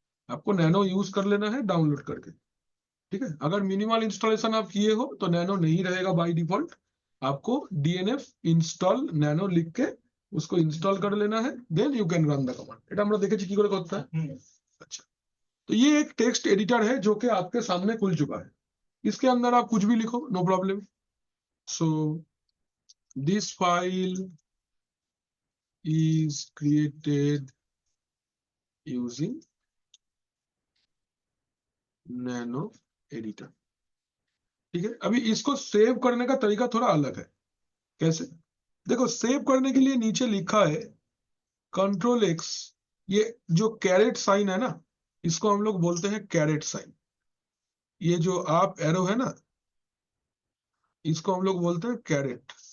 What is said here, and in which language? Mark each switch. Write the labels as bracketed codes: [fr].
[hi] आपको nano use कर लेना है डाउनलोड करके। ठीक है, अगर मिनिमल इंस्टॉलेशन आप किए हो तो नैनो नहीं रहेगा बाय डिफॉल्ट, आपको dnf install nano लिख के उसको इंस्टॉल कर लेना है, [en] Then you can run the command. [bn] এটা আমরা দেখেছি কি করে করতে হয়। [hi] अच्छा, तो ये एक टेक्स्ट एडिटर है जो कि आपके सामने खुल चुका है, इसके अंदर आप कुछ भी लिखो, no problem. [en] So this file is created using nano editor। [hi] ठीक है, अभी इसको सेव करने का तरीका थोड़ा अलग है। कैसे? देखो, सेव करने के लिए नीचे लिखा है Ctrl+X, ये जो कैरेट साइन है ना, इसको हम लोग बोलते हैं कैरेट साइन। ये जो आप एरो है ना, इसको हम लोग बोलते हैं कैरेट।